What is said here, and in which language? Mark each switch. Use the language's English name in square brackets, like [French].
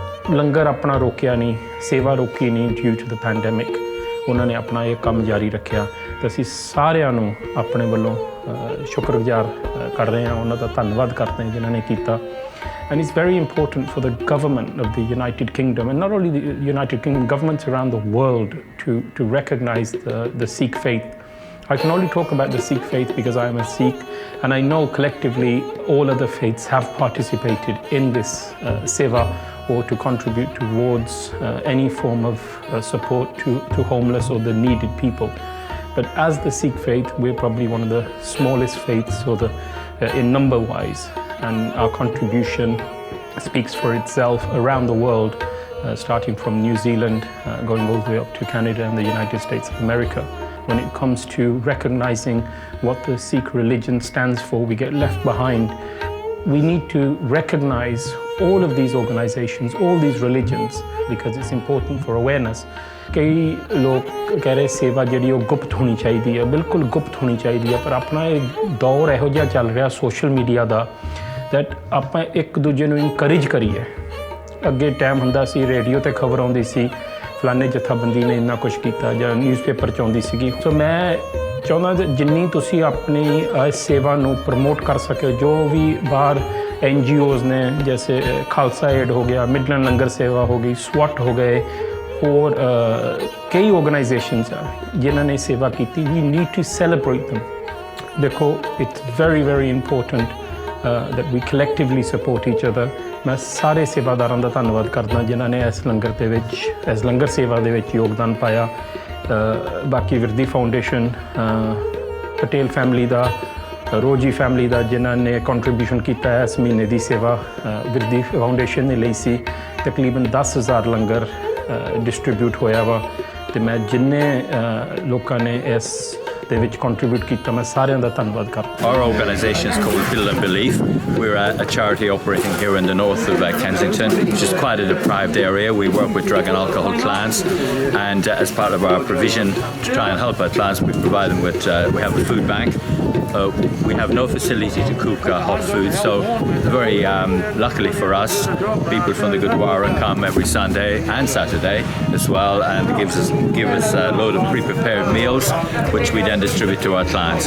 [Punjabi] ਲੰਗਰ ਆਪਣਾ ਰੋਕਿਆ ਨਹੀਂ, ਸੇਵਾ ਰੋਕੀ ਨਹੀਂ [English] Due to the pandemic. [Punjabi] ਉਹਨਾਂ ਨੇ ਆਪਣਾ ਇਹ ਕੰਮ ਜਾਰੀ ਰੱਖਿਆ ਅਤੇ ਅਸੀਂ ਸਾਰਿਆਂ ਨੂੰ ਆਪਣੇ ਵੱਲੋਂ ਸ਼ੁਕਰਗੁਜ਼ਾਰ ਕਰ ਰਹੇ ਹਾਂ, ਉਹਨਾਂ ਦਾ ਧੰਨਵਾਦ ਕਰਦੇ ਹਾਂ ਜਿਨ੍ਹਾਂ ਨੇ ਕੀਤਾ। [English] And it's very important for the government of the United Kingdom, and not only the United Kingdom, governments around the world to recognize the Sikh faith. I can only talk about the Sikh faith because I am a Sikh, and I know collectively all other faiths have participated in this seva or to contribute towards any form of support to homeless or the needed people. But as the Sikh faith, we're probably one of the smallest faiths or in number wise. And our contribution speaks for itself around the world, starting from New Zealand, going all the way up to Canada and the United States of America. When it comes to recognizing what the Sikh religion stands for, we get left behind. We need to recognize all of these organizations, all these religions, because it's important for awareness. [Punjabi] ਕਈ ਲੋਕ ਕਹਿ ਰਹੇ ਸੇਵਾ ਜਿਹੜੀ ਉਹ ਗੁਪਤ ਹੋਣੀ ਚਾਹੀਦੀ ਹੈ, ਬਿਲਕੁਲ ਗੁਪਤ ਹੋਣੀ ਚਾਹੀਦੀ ਹੈ, ਪਰ ਆਪਣਾ ਇਹ ਦੌਰ ਇਹੋ ਜਿਹਾ ਚੱਲ ਰਿਹਾ ਸੋਸ਼ਲ ਮੀਡੀਆ ਦਾ ਦੈਟ ਆਪਾਂ ਇੱਕ ਦੂਜੇ ਨੂੰ ਇਨਕਰੇਜ ਕਰੀਏ। ਅੱਗੇ ਟਾਈਮ ਹੁੰਦਾ ਸੀ ਰੇਡੀਓ 'ਤੇ ਖਬਰ ਆਉਂਦੀ ਸੀ ਫਲਾਣੇ ਜਥਾਬੰਦੀ ਨੇ ਇੰਨਾ ਕੁਛ ਕੀਤਾ ਜਾਂ ਨਿਊਜ਼ਪੇਪਰ 'ਚ ਆਉਂਦੀ ਸੀਗੀ। ਸੋ ਮੈਂ ਚਾਹੁੰਦਾ ਜਿੰਨੀ ਤੁਸੀਂ ਆਪਣੀ ਸੇਵਾ ਨੂੰ ਪ੍ਰਮੋਟ ਕਰ ਸਕੇ, ਜੋ ਵੀ ਬਾਹਰ NGOs ਨੇ ਜੈਸੇ ਖਾਲਸਾ ਏਡ ਹੋ ਗਿਆ, ਮਿਡਲੈਂਡ ਲੰਗਰ ਸੇਵਾ ਹੋ ਗਈ, ਸਵੱਟ ਹੋ ਗਏ, ਹੋਰ ਕਈ ਆਰਗੇਨਾਈਜੇਸ਼ਨਸ ਆ ਜਿਨ੍ਹਾਂ ਨੇ ਸੇਵਾ ਕੀਤੀ। [English] We need to celebrate them. ਦੇਖੋ it's very important that we collectively support each other. [Punjabi] ਮੈਂ ਸਾਰੇ ਸੇਵਾਦਾਰਾਂ ਦਾ ਧੰਨਵਾਦ ਕਰਦਾ ਜਿਨ੍ਹਾਂ ਨੇ ਇਸ ਲੰਗਰ ਦੇ ਵਿੱਚ, ਇਸ ਲੰਗਰ ਸੇਵਾ ਦੇ ਵਿੱਚ ਯੋਗਦਾਨ ਪਾਇਆ। ਬਾਕੀ ਵਿਰਦੀ ਫਾਊਂਡੇਸ਼ਨ, ਪਟੇਲ ਫੈਮਿਲੀ ਦਾ, ਰੋਜੀ ਫੈਮਿਲੀ ਦਾ ਜਿਨ੍ਹਾਂ ਨੇ ਕੰਟਰੀਬਿਊਸ਼ਨ ਕੀਤਾ ਇਸ ਮਹੀਨੇ ਦੀ ਸੇਵਾ ਵਿਰਦੀ ਫਾਊਂਡੇਸ਼ਨ ਨੇ ਲਈ ਸੀ। ਤਕਰੀਬਨ 10,000 ਲੰਗਰ ਡਿਸਟਰੀਬਿਊਟ ਹੋਇਆ ਵਾ ਅਤੇ ਮੈਂ ਜਿੰਨੇ ਲੋਕਾਂ ਨੇ ਇਸ ਦੇ ਵਿੱਚ ਕੰਟਰੀਬਿਊਟ ਕੀਤਾ ਮੈਂ ਸਾਰਿਆਂ ਦਾ ਧੰਨਵਾਦ ਕਰਦਾ। [English] Our organisation is called Build and Believe. We're a charity operating here in the north of Kensington, which is quite a deprived area. We work with drug and alcohol clients, and as part of our provision to try and help our clients, we provide them with, we have a food bank. We have no facility to cook hot food, so very luckily for us, people from the Gurdwara come every Sunday and Saturday as well, and give us a load of pre-prepared meals, which we then distribute to our clients.